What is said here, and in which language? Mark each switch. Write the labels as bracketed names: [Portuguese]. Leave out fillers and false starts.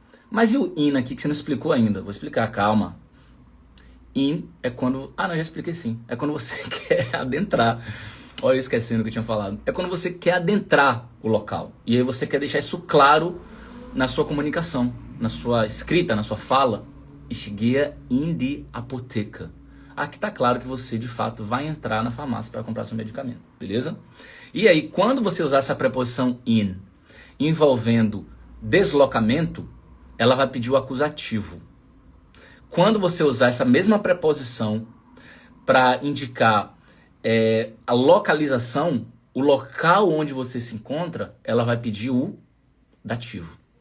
[Portuguese] Mas e o in aqui que você não explicou ainda? Vou explicar, calma. In é quando... Ah, não, já expliquei sim. É quando você quer adentrar. Olha, eu esquecendo o que eu tinha falado. É quando você quer adentrar o local. E aí você quer deixar isso claro na sua comunicação, na sua escrita, na sua fala. [German] Ich gehe in die Apotheke. [Portuguese] Aqui está claro que você, de fato, vai entrar na farmácia para comprar seu medicamento. Beleza? E aí, quando você usar essa preposição in envolvendo deslocamento, ela vai pedir o acusativo. Quando você usar essa mesma preposição para indicar a localização, o local onde você se encontra, ela vai pedir o dativo.